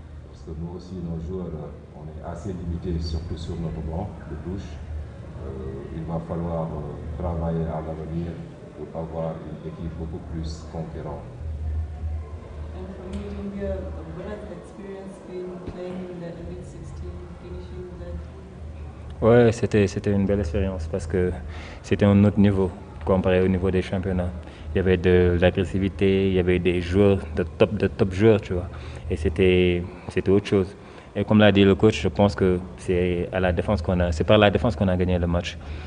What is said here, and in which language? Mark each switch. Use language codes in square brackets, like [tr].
[fr] Parce que nous aussi, nos joueurs, on est assez limités, surtout sur notre banc de touche. Il va falloir travailler à l'avenir pour avoir une équipe beaucoup plus conquérante. [en] And for you, India, what has the experience been playing in the Elite 16, finishing that? [fr] Ouais, c'était une belle expérience parce que c'était un autre niveau comparé au niveau des championnats. Il y avait de l'agressivité, il y avait des joueurs, de top joueurs, tu vois. Et c'était autre chose. Et comme l'a dit le coach, je pense que c'est par la défense qu'on a gagné le match.